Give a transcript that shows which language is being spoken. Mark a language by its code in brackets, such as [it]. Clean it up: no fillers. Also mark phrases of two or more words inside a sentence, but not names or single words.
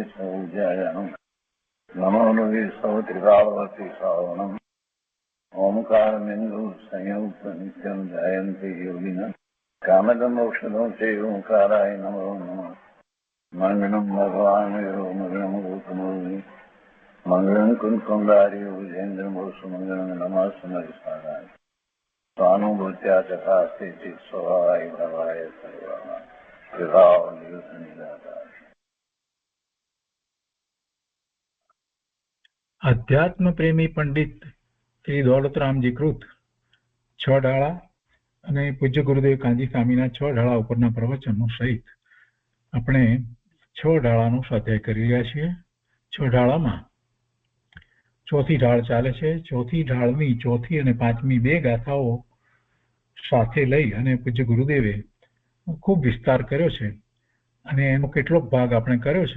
[sa] सौजयानं नमो लोये सौत्रिकावती सावनं ओंकारबिन्दु संयुक्त नित्यं जयन्ति योगिनः कामदमोक्षदं चैव ओंकाराय नमो नमः मङ्गलं भगवान् मङ्गलं गौतमोऽग्नि मङ्गलं कुन्कुमधारी विजेन्द्रमोसुमङ्गलं नमः समरिसाराय स्वानुभूत्या चकास्ते चित् स्वभावाय भवाय सर्वाः विभाव निरुद्ध निराकार। [gu] અધ્યાત્મ પ્રેમી પંડિત શ્રી દોલતરામજી કૃત 6 ઢાળા અને પૂજ્ય ગુરુદેવ કાંજી સ્વામીના 6 ઢાળા ઉપરના પ્રવચનો સહિત આપણે 6 ઢાળાનો સ્વાધ્યાય કરી રહ્યા છીએ. 6 ઢાળામાં ચોથી ઢાળ ચાલે છે. ચોથી ઢાળની ચોથી અને પાંચમી બે ગાથાઓ સાથે લઈ અને પૂજ્ય ગુરુદેવે ખૂબ વિસ્તાર કર્યો છે અને એનો કેટલોક ભાગ આપણે કર્યો છે.